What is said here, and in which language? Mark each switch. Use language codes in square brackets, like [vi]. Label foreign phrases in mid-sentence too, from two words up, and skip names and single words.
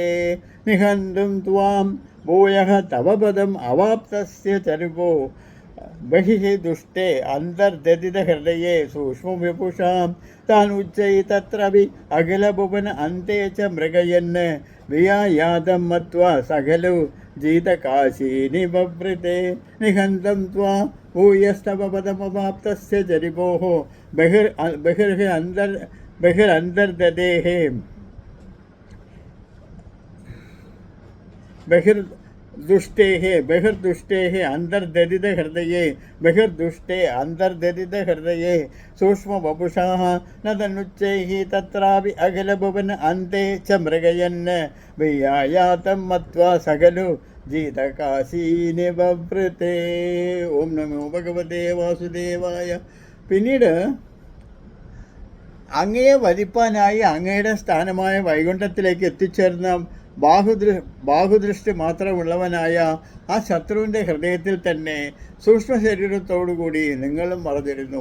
[sa] നിഹന്തും ത്വാം ഭൂയഃ തവ പദം അവാപ്തസ്യ ചരിപോ ബഹിഃ ദുഷ്ടേ അന്തർദദിത ഹൃദയേ സൂക്ഷ്മവിപുഷാം താനുച്ചൈ തത്രപി അഖിലഭുവൻ അന്തേ ച മൃഗയൻ വിയായാതം മത്വാ സകലു ജീതകാശീ നിവവൃതേ. നിഹന്തം ത്വാ ഭൂയസ്തവ പദമവാപ്തസ്യ ചരിപോഃ ബഹിരന്തർദദേഃ दुष्टेः बहिर्दुष्टेः अन्तर्दरितहृदये बहिर्दुष्टे अन्तर्दरितहृदये सूक्ष्मवपुषाः न तनुच्चैः तत्रापि अखिलभुवन अन्ते च मृगयन् वियायातं मत्वा सकलु ജീതകാശീനിവൃത്തെ. ഓം നമോ ഭഗവതേ വാസുദേവായ. [ml] പിന്നീട് അങ്ങയെ വധിപ്പാനായി അങ്ങയുടെ സ്ഥാനമായ വൈകുണ്ഠത്തിലേക്ക് എത്തിച്ചേർന്ന ബാഹുദൃഷ്ടി മാത്രമുള്ളവനായ ആ ശത്രുവിൻ്റെ ഹൃദയത്തിൽ തന്നെ സൂക്ഷ്മ ശരീരത്തോടുകൂടി നിങ്ങളും മറന്നിരുന്നു.